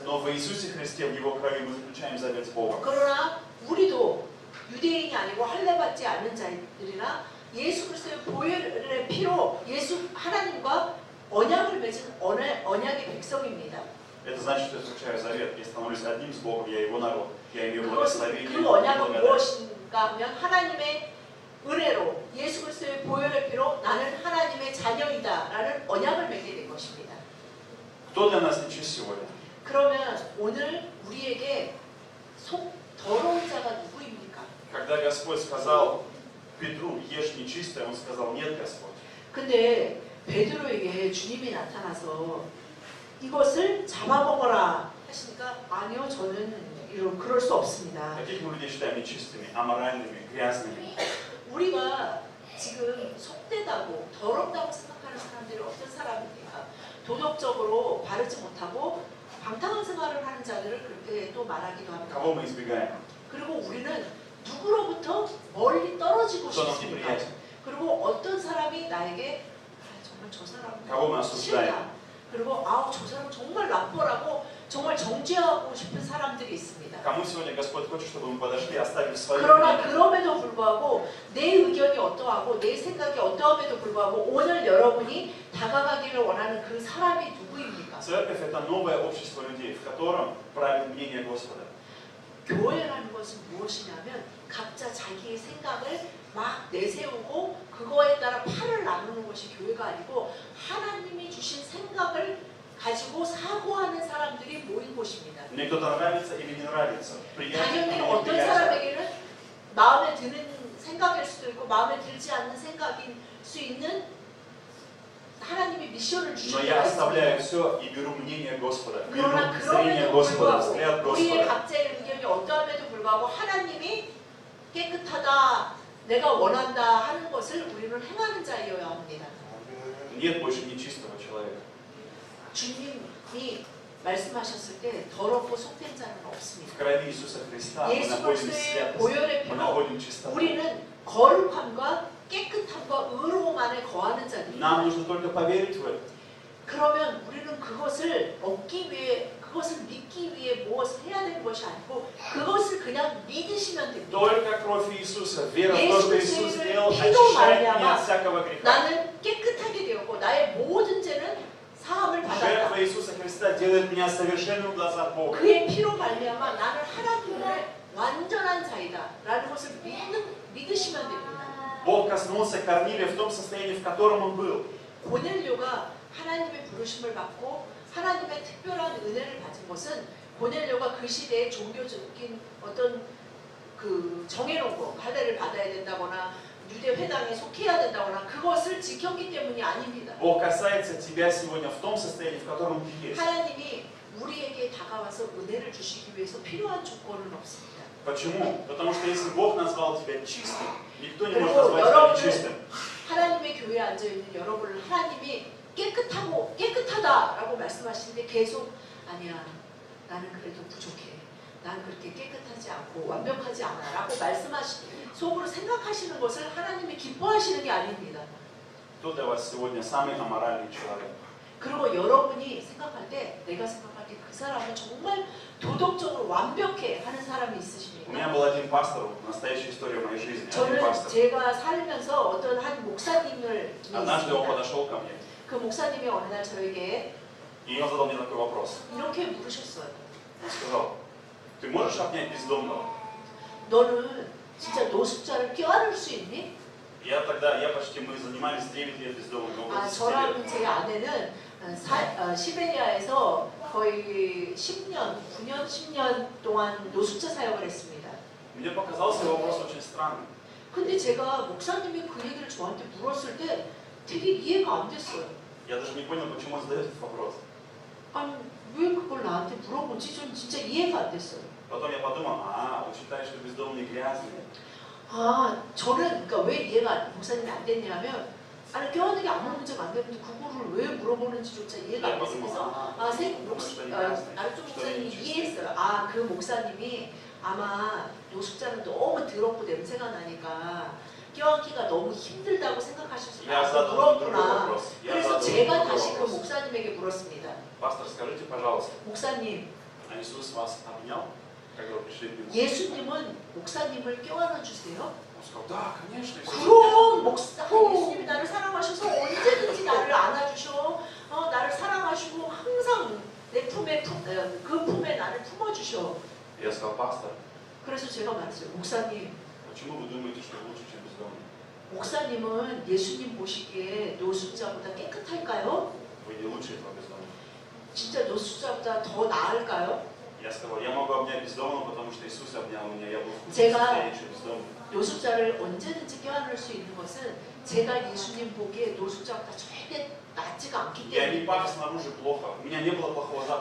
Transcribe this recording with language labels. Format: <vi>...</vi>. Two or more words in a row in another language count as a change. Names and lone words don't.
<ru>Но в Иисусе Христе, в Его крови мы заключаем завет с Богом.</ru> <ko>그러나 우리도 유대인이 아니고 할례 받지 않는 자들이나 예수 그리스도의 보혈의 피로 예수 하나님과 언약을 맺은 언약의 백성입니다.</ko> <ru>Это значит, что я заключаю завет. Я становлюсь одним с Богом, я Его народ. Я имею благословение</ru> <ko>그</ko> <ru>и</ru> <ko>언약은</ko> <ru>благодать.</ru> <ko>무엇인가 하면 하나님의 은혜로 예수 그리스도의 보혈의 피로 나는 하나님의 자녀이다 라는 언약을 맺게 된 것입니다.</ko> <ru>Кто для нас нечист сегодня?</ru> <ko>그러면 오늘 우리에게 속 더러운 자가 누구입니까?</ko> <ru>Когда Господь сказал Петру, ешь нечистое, Он сказал, нет, Господь.</ru> <ko>근데 베드로에게 주님이 나타나서 이것을 잡아먹어라 하시니까 아니요 저는 그럴 수 없습니다.</ko> <ru>Каких мы людей считаем нечистыми, аморальными, грязными?</ru> <ko>우리가 지금 속되다고 더럽다고 생각하는 사람들이 어떤 사람입니까? 도덕적으로 바르지 못하고 방탕한 생활을 하는 자들을 그렇게 또 말하기도 합니다.</ko> <ru>Кого мы избегаем?</ru> <ko>그리고 우리는 누구로부터 멀리 떨어지고</ko> <ru>Кто нам</ru> <ko>싶습니다.</ko> <ru>неприятен?</ru> <ko>그리고 어떤 사람이 나에게 정말 저</ko> <ru>Кого мы</ru> <ko>사람</ko> <ru>осуждаем?</ru> <ko>싫다. 그리고 저 사람 정말 나쁘라고 정말 정죄하고 싶은 사람들이 있습니다.</ko> <ru>Кому сегодня Господь хочет, чтобы мы подошли, оставив свое</ru> <ko>그러나</ko> <ru>мнение?</ru> <ko>그럼에도 불구하고 내 의견이 어떠하고 내 생각이 어떠함에도 불구하고 오늘 여러분이 다가가기를 원하는 그 사람이 누구입니까?</ko> <ru>Церковь – это новое общество людей, в котором правит мнение Господа.</ru> <ko>교회라는 것은 무엇이냐면 각자 자기의 생각을 막 내세우고 그거에 따라 팔을 나누는 것이 교회가 아니고 하나님이 주신 생각을 가지고 사고하는 사람들이 모인 곳입니다.</ko> <ru>Мне кто-то нравится или не нравится.</ru> <ko>당연히</ko> <ru>Приятно или</ru> <ko>어떤</ko> <ru>неприятно.</ru> <ko>사람에게는 마음에 드는 생각일 수도 있고 마음에 들지 않는 생각일 수 있는 하나님이 미션을</ko> <ru>Но</ru> <ko>주신</ko> <ru>я</ru> <ko>거예요.</ko> <ru>оставляю все и беру мнение Господа, беру</ru> <ko>그러나</ko> <ru>зрение</ru> <ko>그럼에도</ko> <ru>Господа,</ru> <ko>불구하고</ko> <ru>взгляд</ru> <ko>우리의</ko> <ru>Господа.</ru> <ko>각자의 의견이 어떠함에도 불구하고 하나님이 깨끗하다, 내가 원한다 하는 것을 우리는 행하는 자이어야 합니다.</ko> <ru>Нет больше нечистого человека.</ru> <ko>주님이 말씀하셨을 때 더럽고 속된 자는 없습니다.</ko> <ru>В крови Иисуса Христа мы</ru> <ko>예수</ko> <ru>находим</ru> <ko>그리스도의</ko> <ru>святость,</ru> <ko>보혈의</ko> <ru>мы</ru> <ko>피로</ko> <ru>находим чистоту.</ru> <ko>우리는 거룩함과 깨끗함과 의로움 안에 거하는 자입니다.</ko> <ru>Нам нужно только поверить в это.</ru> <ko>그러면 우리는 그것을 얻기 위해, 그것을 믿기 위해 무엇을 해야 되는 것이 아니고 그것을 그냥 믿으시면 됩니다.</ko> <ru>Только кровь Иисуса, вера в</ru> <ko>예수</ko> <ru>то, что Иисус</ru> <ko>그리스도의</ko> <ru>сделал,</ru> <ko>피로</ko> <ru>очищает меня</ru> <ko>말미암아</ko> <ru>от всякого греха.</ru> <ko>나는 깨끗하게 되었고 나의 모든 죄는 사함을 받았다.</ko> <ru>Жертва Иисуса Христа делает меня совершенным в глазах Бога.</ru> <ko>그의 피로 말미암아 나는 하나님의 완전한 자이다 라는 것을 믿으시면 됩니다.</ko> <ru>Бог коснулся Корнилия в том состоянии, в котором он был.</ru> <ko>고넬료가 하나님의 부르심을 받고 하나님의 특별한 은혜를 받은 것은 고넬료가 그 시대의 종교적인 어떤 그 정해놓은 거, 할례를 받아야 된다거나 유대 회당에 속해야 된다거나 그것을 지켰기 때문이 아닙니다.</ko> <ru>Бог касается тебя сегодня в том состоянии, в котором ты есть.</ru> <ko>하나님이 우리에게 다가와서 은혜를 주시기 위해서 필요한 조건은 없습니다.</ko> <ru>Почему? Потому что если Бог назвал тебя чистым, никто не может</ru> <ko>그리고</ko> <ru>назвать тебя</ru> <ko>여러분을</ko> <ru>нечистым.</ru> <ko>하나님의 교회에 앉아 있는 여러분을 하나님이 깨끗하고 깨끗하다라고 말씀하시는데 계속 아니야 나는 그래도 부족해. 난 그렇게 깨끗하지 않고 완벽하지 않아 라고 속으로 생각하시는 것을 하나님이 기뻐하시는 게 아닙니다.</ko> <ru>Кто для вас сегодня самый аморальный человек?</ru> <ko>그리고 여러분이 생각할 때 내가 생각할 때 그 사람은 정말 도덕적으로 완벽해 하는 사람이</ko> <ru>У</ru> <ko>있으십니까?</ko> <ru>меня был один пастор, настоящая история в моей жизни. Один</ru> <ko>저는</ko> <ru>пастор.</ru> <ko>제가 살면서 어떤 한 목사님을</ko> <ru>Однажды он</ru> <ko>있습니다.</ko> <ru>подошел ко мне,</ru> <ko>그 목사님이 어느 날 저에게</ko> <ru>и он задал мне такой вопрос.</ru> <ko>이렇게 물으셨어요.</ko> <ru>Он сказал: ты можешь обнять бездомного?</ru> <ko>너는 진짜 노숙자를 껴안을 수 있니?</ko> <ru>Я почти, мы занимались 9 лет бездомными, около 10 лет.</ru> <ko>저랑 제 아내는 시베리아에서 거의 9년, 10년 동안 노숙자 사역을 했습니다.</ko> <ru>Мне показался его вопрос очень странным.</ru> <ko>근데 제가 목사님이 그 얘기를 저한테 물었을 때 되게 이해가 안 됐어요.</ko> <ru>Я даже не понял, почему он задает этот вопрос.</ru> <ko>아니 왜 그걸 나한테 물어보지? 전 진짜 이해가 안 됐어요.</ko> <ru>Потом я подумал, он считает, что бездомные грязные.</ru> <ko>저는 그러니까 왜 이해가 목사님이 안 됐냐면 아니 껴안는 게 아무 문제가 안 되는데 그거를 왜 물어보는지조차 이해가 안 됐어서 나를 좀 목사님이 이해했어요. 그 목사님이 아마 노숙자는 너무 더럽고 냄새가 나니까 껴안기가 너무 힘들다고 생각하셔서 나한테 물었구나. 그래서 제가 다시 그 목사님에게 물었습니다.</ko> <ru>Пастор, скажите, пожалуйста,</ru> <ko>목사님,</ko> <ru>а Иисус вас обнял, когда вы пришли к нему?</ru> <ko>예수님은 목사님을 껴안아 주세요?</ko> <ru>Он сказал: да, конечно. Иисус</ru> <ko>그럼 예수님이 나를 사랑하셔서 언제든지 나를 안아주셔. 나를 사랑하시고 항상 내 그 품에 나를 품어주셔.</ko> <ru>Я сказал: пастор,</ru> <ko>그래서 제가 말했어요. 목사님,</ko> <ru>почему вы думаете, что лучше, чем бездомный?</ru> <ko>목사님은 예수님 보시기에 노숙자보다 깨끗할까요?</ko> <ru>Вы не лучше этого бездомного.</ru> <ko>진짜 노숙자보다 더 나을까요?</ko> <ru>Я сказал: я могу обнять бездомного, потому что Иисус обнял меня, я был в</ru> <ko>제가</ko> <ru>состоянии еще бездомный.</ru> <ko>노숙자를 언제든지 껴안을 수 있는 것은 제가 예수님 보기에 노숙자보다 절대 낫지가 않기</ko> <ru>Я не пах</ru> <ko>때문입니다.</ko> <ru>снаружи плохо, у меня не было плохого запаха.</ru>